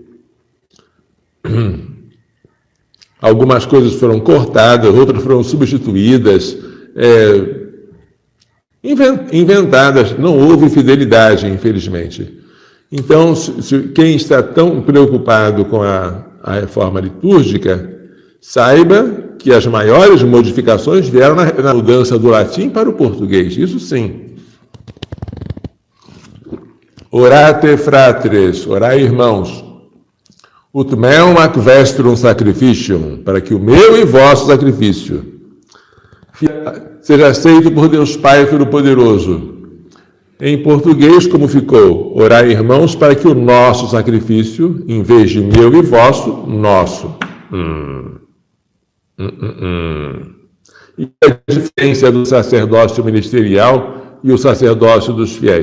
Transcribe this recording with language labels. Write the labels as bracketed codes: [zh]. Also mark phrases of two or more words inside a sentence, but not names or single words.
[pt] Algumas coisas foram cortadas, outras foram substituídas, inventadas. Não houve fidelidade, infelizmente. Então, quem está tão preocupado com a reforma litúrgica, saiba que as maiores modificações vieram na mudança do latim para o português. Isso sim. [la] Orate fratres, [pt] orai irmãos, [la] ut meum ac vestrum sacrificium, [pt] para que o meu e vosso sacrifício seja aceito por Deus Pai Todo-Poderoso. Em português, como ficou? Orai, irmãos, para que o nosso sacrifício, em vez de meu e vosso, nosso. E a diferença do sacerdócio ministerial e o sacerdócio dos fiéis?